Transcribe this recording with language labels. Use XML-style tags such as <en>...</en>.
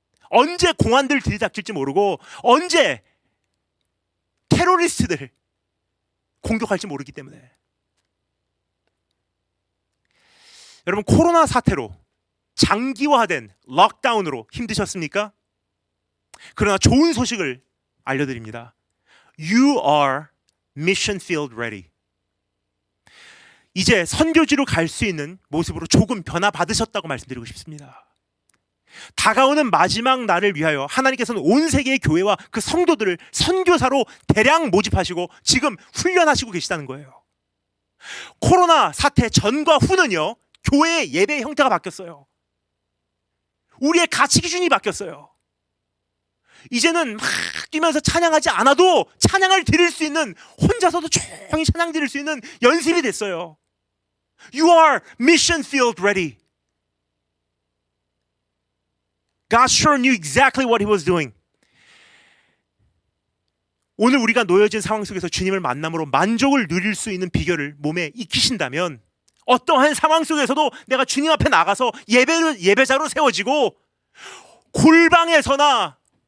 <ko>언제 공안들 들이닥칠지 모르고 언제 테러리스트들 공격할지 모르기 때문에. 여러분, 코로나 사태로 장기화된 록다운으로 힘드셨습니까? 그러나 좋은 소식을 알려드립니다.</ko> <en>You are mission field ready.</en> <ko>이제 선교지로 갈 수 있는 모습으로 조금 변화받으셨다고 말씀드리고 싶습니다. 다가오는 마지막 날을 위하여 하나님께서는 온 세계의 교회와 그 성도들을 선교사로 대량 모집하시고 지금 훈련하시고 계시다는 거예요. 코로나 사태 전과 후는요, 교회의 예배의 형태가 바뀌었어요. 우리의 가치 기준이 바뀌었어요. 이제는 막 뛰면서 찬양하지 않아도 찬양을 드릴 수 있는, 혼자서도 조용히 찬양 드릴 수 있는 연습이 됐어요.</ko> <en>You are mission field ready. God sure knew exactly what he was doing.</en> <ko>오늘 우리가 놓여진 상황 속에서 주님을 만남으로 만족을 누릴 수 있는 비결을 몸에 익히신다면, 어떠한 상황 속에서도 내가 주님 앞에 나가서 예배자로 세워지고, 골방에서나</ko>